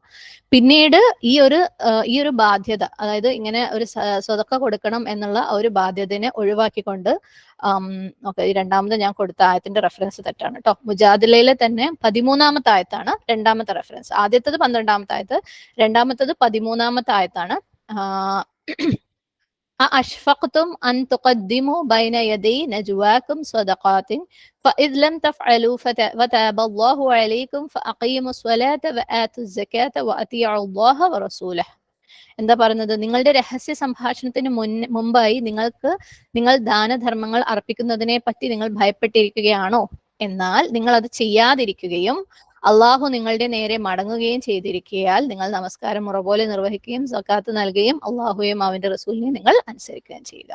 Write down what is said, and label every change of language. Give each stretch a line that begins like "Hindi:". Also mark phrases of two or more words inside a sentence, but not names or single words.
Malayalam: പിന്നീട് ഈ ഒരു ബാധ്യത, അതായത് ഇങ്ങനെ ഒരു സ്വതക്ക കൊടുക്കണം എന്നുള്ള ഒരു ബാധ്യതയെ ഒഴിവാക്കിക്കൊണ്ട് ഓക്കെ, ഈ രണ്ടാമത് ഞാൻ കൊടുത്ത ആയത്തിന്റെ റെഫറൻസ് തെറ്റാണ് കേട്ടോ. മുജാദിലയിലെ തന്നെ 13 ആയത്താണ് രണ്ടാമത്തെ റെഫറൻസ്. ആദ്യത്തത് 12 ആയത്ത്, രണ്ടാമത്തത് 13 ആയത്താണ്.
Arabic: أأشفقتم أن تقدموا بين يدي نجواكم صدقات فإذ لم تفعلوا فتاب الله عليكم فأقيموا الصلاة وآتوا الزكاة وأطيعوا الله ورسوله.
Malayalam: എന്താ പറയുന്നത്? നിങ്ങളുടെ രഹസ്യ സംഭാഷണത്തിന് മുമ്പായി നിങ്ങൾ ദാനധർമ്മങ്ങൾ അർപ്പിക്കുന്നതിനെ പറ്റി നിങ്ങൾ ഭയപ്പെട്ടിരിക്കുകയാണോ? എന്നാൽ നിങ്ങൾ അത് ചെയ്യാതിരിക്കുകയും അള്ളാഹു നിങ്ങളുടെ നേരെ മടങ്ങുകയും ചെയ്തിരിക്കയാൽ നിങ്ങൾ നമസ്കാരം മുറ പോലെ നിർവഹിക്കുകയും സക്കാത്ത് നൽകുകയും അള്ളാഹുയും അവന്റെ റസൂലിനെ നിങ്ങൾ അനുസരിക്കുകയും ചെയ്യുക.